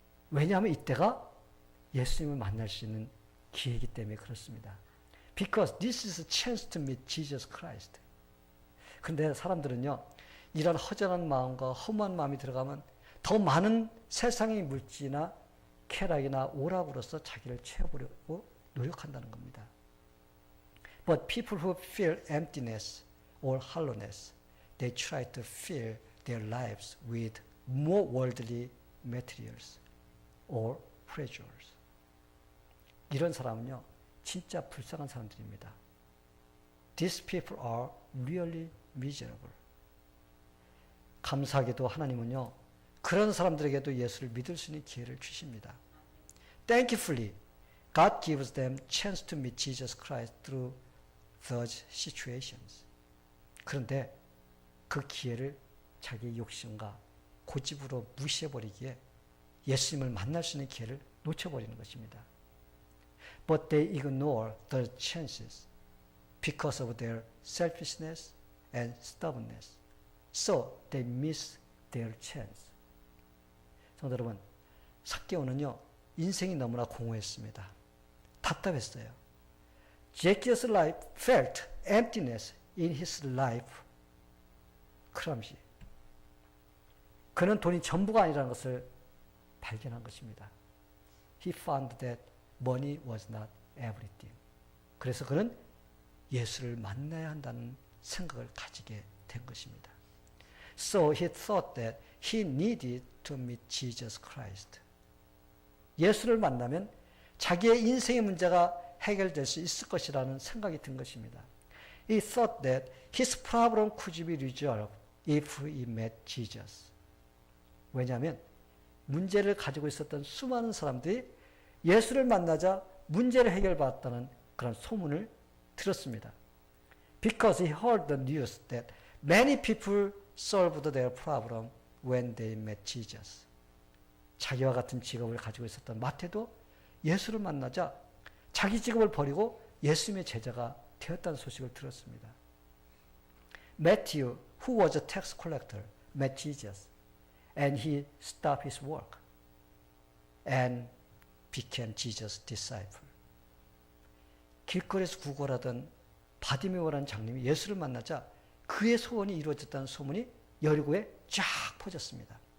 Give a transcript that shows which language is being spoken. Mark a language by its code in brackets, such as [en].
[ko] 왜냐하면 이때가 예수님을 만날 수 있는 기회이기 때문에 그렇습니다. [en] Because this is a chance to meet Jesus Christ. [ko] 그런데 사람들은요, 이런 허전한 마음과 허무한 마음이 들어가면 더 많은 세상의 물질이나 쾌락이나 오락으로서 자기를 채워보려고 노력한다는 겁니다. [en] But people who feel emptiness or hollowness, they try to fill their lives with more worldly materials or pleasures. [ko] 이런 사람은요, 진짜 불쌍한 사람들입니다. [en] These people are really miserable. [ko] 감사하게도 하나님은요, 그런 사람들에게도 예수를 믿을 수 있는 기회를 주십니다. [en] Thankfully, God gives them chance to meet Jesus Christ through those situations. [ko] 그런데 그 기회를 자기의 욕심과 고집으로 무시해버리기에 예수님을 만날 수 있는 기회를 놓쳐버리는 것입니다. [en] But they ignore the chances because of their selfishness and stubbornness. So they miss their chance. [ko] 성도 여러분, 삭개오는요, 인생이 너무나 공허했습니다. 답답했어요. [en] Zacchaeus' life felt emptiness in his life. 크람시. [ko] 그는 돈이 전부가 아니라는 것을 발견한 것입니다. [en] He found that money was not everything. [ko] 그래서 그는 예수를 만나야 한다는 생각을 가지게 된 것입니다. [en] So he thought that he needed to meet Jesus Christ. [ko] 예수를 만나면 자기의 인생의 문제가 해결될 수 있을 것이라는 생각이 든 것입니다. [en] He thought that his problem could be resolved if he met Jesus. [ko] 왜냐하면 문제를 가지고 있었던 수많은 사람들이 예수를 만나자 문제를 해결받았다는 그런 소문을 들었습니다. [en] Because he heard the news that many people solved their problem when they met Jesus. [ko] 자기와 같은 직업을 가지고 있었던 마태도 예수를 만나자 자기 직업을 버리고 예수님의 제자가 되었다는 소식을 들었습니다. [en] Matthew, who was a tax collector, met Jesus, and he stopped his work and became Jesus' disciple. [ko] 길거리에서 구걸하던 바디메오라는 장님이 예수를 만나자 그의 소원이 이루어졌다는 소문이 여리고에 쫙 퍼졌습니다.